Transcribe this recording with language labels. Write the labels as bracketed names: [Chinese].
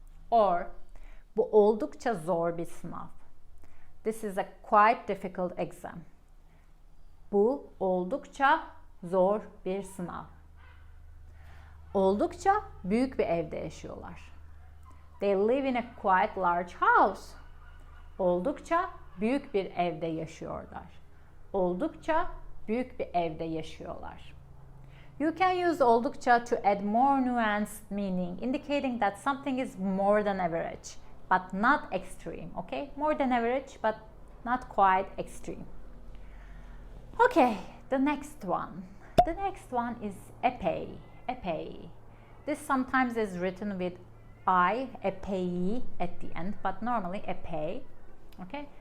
[Turkish] Or bu oldukça zor bir sınav. [English] This is a quite difficult exam. [Turkish] Bu oldukça zor bir sınav. Oldukça büyük bir evde yaşıyorlar. [English] They live in a quite large house. [Turkish] Oldukça büyük bir evde yaşıyorlar. Oldukça büyük bir evde yaşıyorlar. [English] You can use oldukça to add more nuanced meaning, indicating that something is more than average, but not extreme, okay? More than average, but not quite extreme. Okay, the next one. The next one is epey. Epey. This sometimes is written with I, epey at the end, but normally epey. Okay?